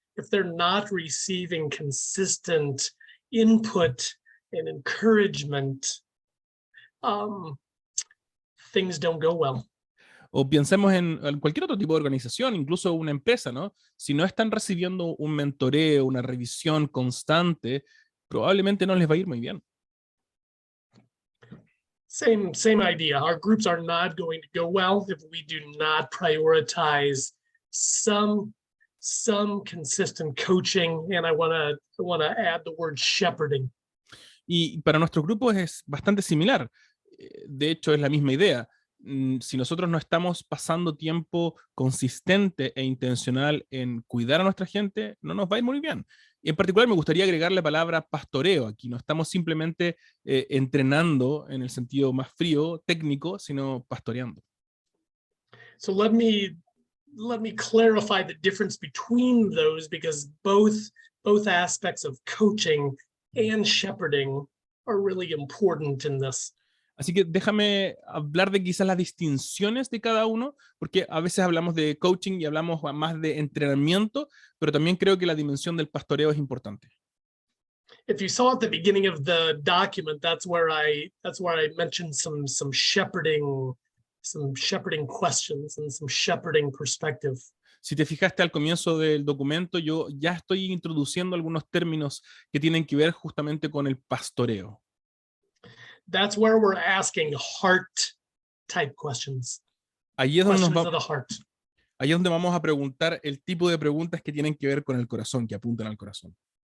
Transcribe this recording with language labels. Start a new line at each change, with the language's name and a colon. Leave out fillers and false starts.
English: If they're not receiving consistent input and encouragement, things don't go well.
Spanish: O pensemos en cualquier otro tipo de organización, incluso una empresa, ¿no? Si no están recibiendo un mentoreo, una revisión constante, probablemente no les va a ir muy bien.
English: Same idea. Our groups are not going to go well if we do not prioritize some consistent coaching, and I want to add the word shepherding.
Spanish: Y para nuestros grupos es bastante similar. De hecho, es la misma idea. Si nosotros no estamos pasando tiempo consistente e intencional en cuidar a nuestra gente, no nos va a ir muy bien. Y en particular me gustaría agregar la palabra pastoreo aquí. No estamos simplemente entrenando en el sentido más frío, técnico, sino pastoreando.
English: So let me clarify the difference between those, because both aspects of coaching and shepherding are really important in this.
Spanish: Así que déjame hablar de quizás las distinciones de cada uno, porque a veces hablamos de coaching y hablamos más de entrenamiento, pero también creo que la dimensión del pastoreo es importante.
English: If you saw at the beginning of the document, that's where I mentioned some shepherding questions and some shepherding perspective.
Spanish: Si te fijaste al comienzo del documento, yo ya estoy introduciendo algunos términos que tienen que ver justamente con el pastoreo.
English: That's where we're asking heart type questions.
Spanish: Ahí es donde
English: Questions of the heart.
Spanish: ahí es donde vamos a preguntar el tipo de preguntas que tienen que ver con el corazón, que apuntan al corazón.